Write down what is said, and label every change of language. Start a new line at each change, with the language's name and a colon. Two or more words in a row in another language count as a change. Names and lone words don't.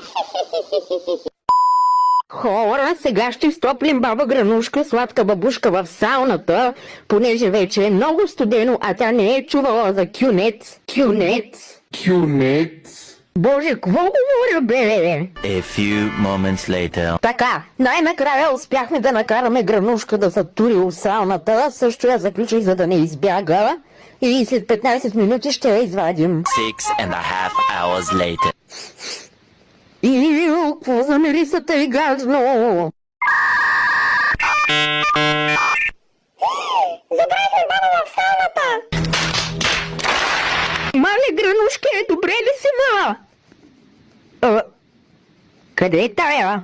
Bulgarian: Хора, сега ще стоплим баба Гранушка, сладка бабушка в сауната, понеже вече е много студено, а тя не е чувала за кюнец. Кюнец? Боже, какво говоря, бе?
English: A few moments later.
Bulgarian: Така, най-накрая успяхме да накараме Гранушка да се тури в сауната, също я заключих, за да не избяга. И след 15 минути ще я извадим.
English: 6.5 hours later.
Bulgarian: Иу, какво за мирисата и газно? Забравихме баба в сауната! Мале, Гранушке, добре ли си, ма? Къде е тая?